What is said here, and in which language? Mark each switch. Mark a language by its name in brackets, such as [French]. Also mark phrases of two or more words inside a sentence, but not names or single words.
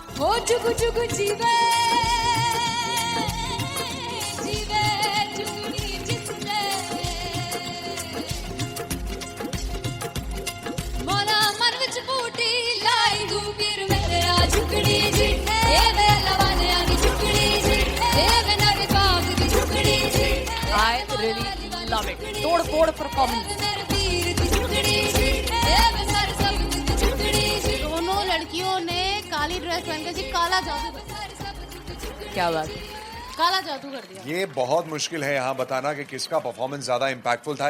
[Punjabi] ਜੁਗੁ ਜੁਗੁ ਜੀਵੇ ਜੀਵੇ ਜੁਗਨੀ ਜਿਸਨੇ ਮੋਲਾ ਮਨ ਵਿਚ ਬੂਟੀ ਲਾਈ ਦੂਬੀਰ ਮੇਰਾ ਜੁਗਨੀ ਜੀ ਏ ਵੇ ਲਵਾਨੇ ਆਨੀ ਜੁਗਨੀ ਜੀ ਏ ਵੇ ਨਵੀ ਬਾਗ ਦੀ ਜੁਗਨੀ ਜੀ [English] I really love it. [Hindi] तोड़ फोड़ परफॉर्मेंस। दोनों लड़कियों ने काली ड्रेस पहनकर जी काला जादू कर दिया। क्या बात है। काला जादू कर दिया। ये बहुत मुश्किल है यहाँ बताना कि किसका परफॉर्मेंस ज्यादा इंपैक्टफुल था।